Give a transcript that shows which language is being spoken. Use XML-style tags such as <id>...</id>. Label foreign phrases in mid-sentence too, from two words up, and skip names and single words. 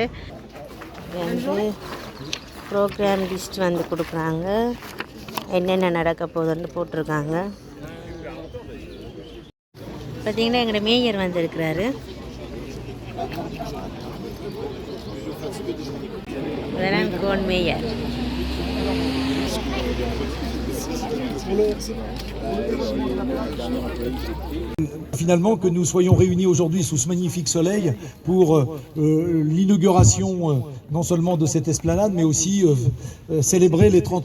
<ta>வந்து</ta> <en>program list</en> <ta>வந்து கொடுக்குறாங்க, என்னென்ன நடக்க போகுதுன்னு போட்டிருக்காங்க. பார்த்திங்கன்னா எங்களோட மேயர் வந்திருக்கிறாரு. அதெல்லாம் கோன் மேயர்.</ta> <fr>Finalement, que nous soyons réunis aujourd'hui sous ce magnifique soleil pour l'inauguration non seulement de cette esplanade, mais aussi célébrer les 30</fr>